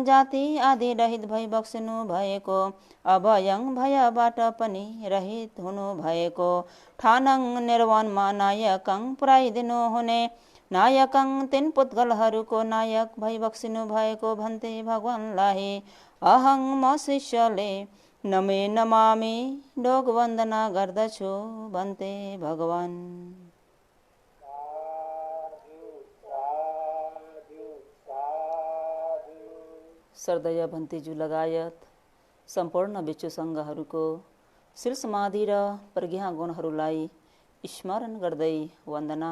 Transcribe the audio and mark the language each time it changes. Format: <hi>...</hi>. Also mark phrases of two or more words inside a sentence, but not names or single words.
<ne>जाति आदि रहित भई बक्सिनु भएको अभयं भयबाट पनि रहित हुनु भएको ठानङ निर्वाणमा नायकं पुर्याइदिनु हुने नायकं तीन पुद्गलहरूको नायक भई बक्सिनु भएको भन्ते भगवानलाई अहं म शिष्यले</ne> <pi>नमे नमामि</pi> <ne>ढोक वन्दना गर्दछु भन्ते भगवान। श्रद्धेय भन्तेज्यू लगायत सम्पूर्ण विश्व सङ्घहरूको शिर समाधि र प्रज्ञा गुणहरूलाई स्मरण गर्दै वन्दना।</ne>